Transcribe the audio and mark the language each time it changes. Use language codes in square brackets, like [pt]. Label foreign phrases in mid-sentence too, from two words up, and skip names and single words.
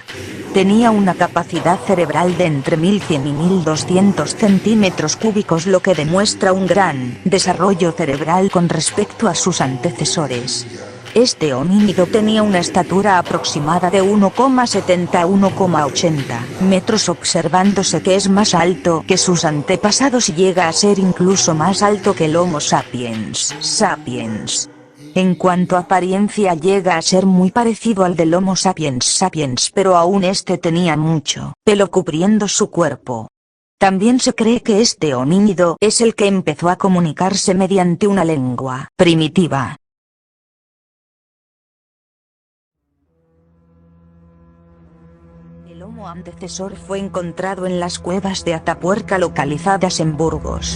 [es] Tenía una capacidad cerebral de entre 1100 y 1200 centímetros cúbicos, lo que demuestra un gran desarrollo cerebral con respecto a sus antecesores. Este homínido tenía una estatura aproximada de 1,70 a 1,80 metros, observándose que es más alto que sus antepasados y llega a ser incluso más alto que el Homo sapiens sapiens. En cuanto a apariencia llega a ser muy parecido al del Homo sapiens sapiens, pero aún este tenía mucho pelo cubriendo su cuerpo. También se cree que este homínido es el que empezó a comunicarse mediante una lengua primitiva. El Homo antecesor fue encontrado en las cuevas de Atapuerca localizadas en Burgos.